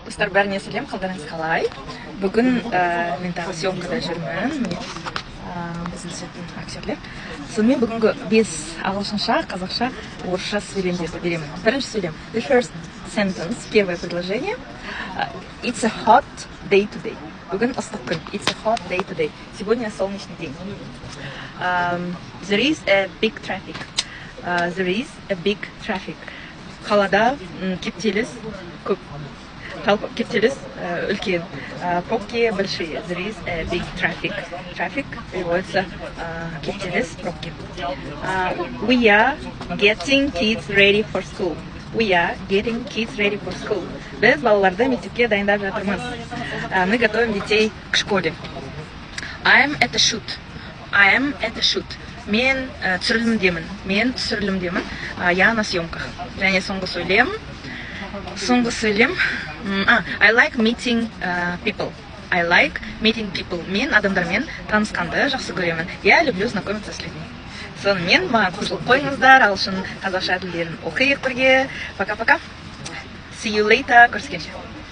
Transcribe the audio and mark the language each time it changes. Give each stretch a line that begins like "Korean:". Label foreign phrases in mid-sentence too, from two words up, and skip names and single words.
Kazakh: Достар, бәріне сәлем, қалдарыңыз қалай? Бүгін мен тағы съемкада жүрмін. Біздің түсетін актерлер. Сонымен бүгінгі 5 ағылшынша, қазақша, орысша сөйлемдерді беремін. Бірінші сөйлем.
English: The first sentence,
Russian: первое предложение.
English: It's a hot day today.
Kazakh: Бүгін ыстық күн.
English: It's a hot day today.
Russian: Сегодня солнечный день.
English: There is a big traffic. There is a big traffic.
Kazakh: Қалада кептеліс көп. Кептеліс үлкен.
Russian: Пробки большие.
English: There is a big traffic. Traffic
Russian: переводится кептеліс, пробки.
English: We are getting kids ready for school. We are getting kids ready for school.
Kazakh: Біз балаларды мектепке дайындап жатырмыз.
Russian: Мы готовим детей к школе.
English: I am at a shoot. I am at a shoot.
Kazakh: Мен түсірілімдемін.
Russian: Я на съемках.
Kazakh: Және соңғы сөйлем.
English: I like meeting people. I like meeting people.
Kazakh: Мен адамдармен танысқанды жақсы көремін.
Russian: Я люблю знакомиться с людьми.
Kazakh: Сонымен маған қосылып қойыңыздар, ағылшын қазақша тілдерін оқиық бірге.
Russian: Пока-пока.
English: See you later.
Kazakh: Көріскенше.